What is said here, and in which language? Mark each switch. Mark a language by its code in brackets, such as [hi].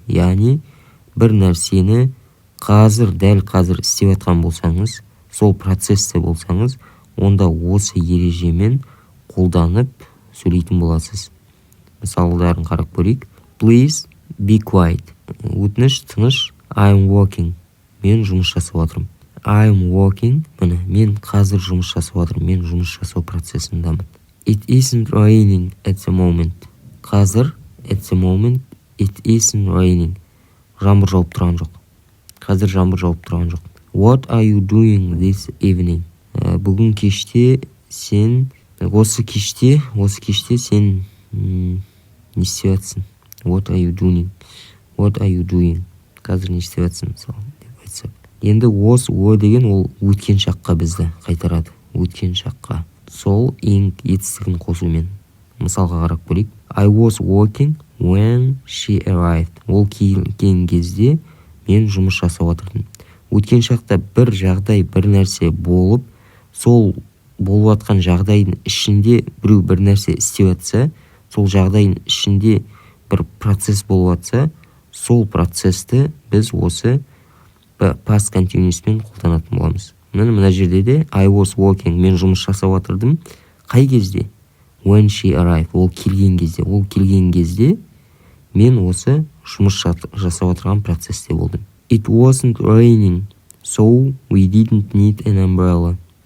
[kk] Яғни бір нәрсені дәл қазір істеп жатқан болсаңыз, сол процесте болсаңыз, онда осы ережемен қолданып сөйлейтін боласыз. Мысалдарын қарап көрейік. [en] Please be quiet. [kk] Өтініш, тыныш. [en] I'm working. [kk] Мен жұмыс жасап отырмын. [en] I'm working. [kk] Міне, мен қазір жұмыс жасап отырмын. Мен жұмыс жасау процесіндамын. [en] It isn't raining at the moment. [kk] Қазір, [en] at the moment, it isn't raining. [kk] Жаңбыр жауып тұрған жоқ. Қазір жаңбыр жауып тұрған жоқ. [en] What are you doing this evening? [kk] Бүгін кеште сен, осы кеште сен не істеп жатсың? [en] What are you doing? [kk] What are you doing? Қазір не істеп жатсың, мысалы, деп айтсақ. Енді was, were деген ол өткен шаққа бізді қайтарады. Өткен шаққа. Сол ing етістігін қосумен. Мысалға қарап көрейік. [en] I was working when she arrived. [kk] Ол келген кезде мен жұмыс жасап отырдым. Өткен шақта бір жағдай, бір нәрсе болып, сол болып жатқан жағдайдың ішінде біреу бір нәрсе істеп жатса, сол жағдайдың ішінде бір процесс болып жатса, сол процессті біз осы past continuous'пен қолданатын боламыз. Мына жерде де I was working, мен жұмыс жасап отырдым. Қай кезде? When she arrived. Ол келген кезде. Ол келген кезде мен осы жұмыс жасап отырған процессте болдым. [en] It wasn't raining, so we didn't need an umbrella.